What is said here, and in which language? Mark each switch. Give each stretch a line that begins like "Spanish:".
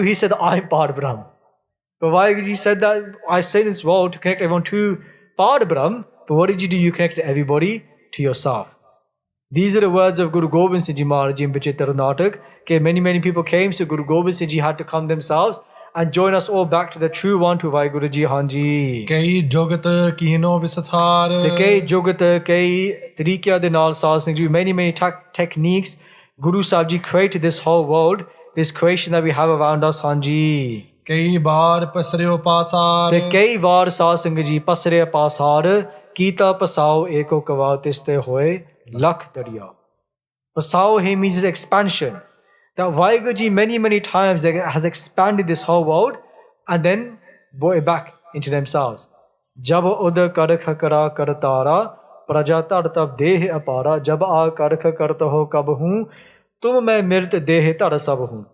English: He said, I'm Pad Brahm. But WhyGuru Ji said that I sent this world to connect everyone to Pad Brahm. But what did you do? You connected everybody to yourself. These are the words of Guru Gobind Singh Ji Maharaj Ji in Vichitra Natak. Okay, many people came, so Guru Gobind Singh Ji had to come themselves and join us all back to the true one, to WhyGuru Ji Hanji.
Punjabi: ਕਈ ਜੁਗਤ ਕੀਨੋ ਵਿਸਥਾਰ ਤੇ ਕਈ ਜੁਗਤ ਕਈ ਤਰੀਕਿਆਂ ਦੇ ਨਾਲ ਸਾਧ ਸੰਗਤ ਜੀ,
English: many techniques. Guru Sahib Ji created this whole world, this creation that we have around us, Hanji.
Punjabi: ਕਈ ਬਾਰ ਪਸਰਿਓ ਪਾਸਾਰ ਤੇ ਕਈ ਵਾਰ ਸਾਧ ਸੰਗਤ ਜੀ ਪਸਰੇ ਪਾਸਾਰ ਕੀਤਾ ਪਸਾਓ ਏਕੋ ਕਵਾ ਤਿਸਤੇ ਹੋਏ ਲੱਖ ਦਰਿਆ.
English: Pasao here means expansion. That WhyGuru Ji many times has expanded this whole world and then brought it back into themselves. Jab uda karakha kara kartara praja tartab deh apara jab a karakha karta ho kabhu tum main mirt deh tar sab hu.